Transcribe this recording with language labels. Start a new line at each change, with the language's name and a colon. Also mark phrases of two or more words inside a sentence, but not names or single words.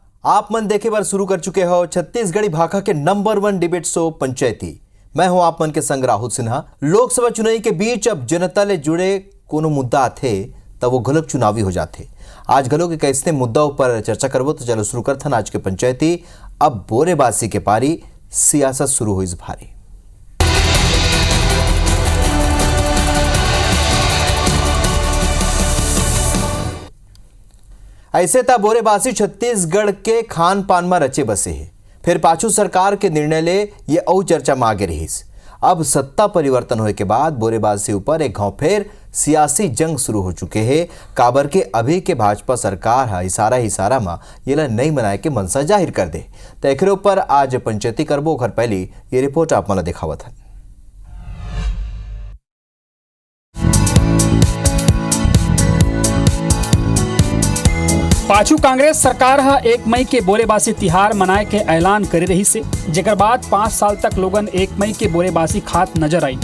Chhattisgarhi: आप मन देखे बार शुरू कर चुके हो छत्तीसगढ़ी भाषा के नंबर 1 डिबेट शो पंचायती। मैं हूं आप मन के संग राहुल सिन्हा। लोकसभा चुनाव के बीच अब जनता ले जुड़े कोनो मुद्दा आथे तब वो घलोक चुनावी हो जाते। आज घलोक एक ऐसे मुद्दा पर चर्चा करबो तो चलो शुरू करथन आज के पंचायती। अब बोरेबासी के पारी सियासत शुरू हुई भारी। ऐसे ता बोरेबासी छत्तीसगढ़ के खान पान में रचे बसे है। फिर पाछू सरकार के निर्णय ले ये और चर्चा में आगे रहीस। अब सत्ता परिवर्तन होने के बाद बोरेबासी ऊपर एक घाव फिर सियासी जंग शुरू हो चुके हैं। काबर के अभी के भाजपा सरकार है इशारा में ये ला नहीं मनाए के मनसा जाहिर कर दे। तो एकरे ऊपर आज पंचायती करबो। घर पहली ये रिपोर्ट आप मला दिखावत है। पाछू कांग्रेस सरकार 1 मई के बोरेबासी तिहार मनाए के ऐलान करे रही से, जेकर बाद 5 साल तक लोगन 1 मई के बोरेबासी खात नजर आई।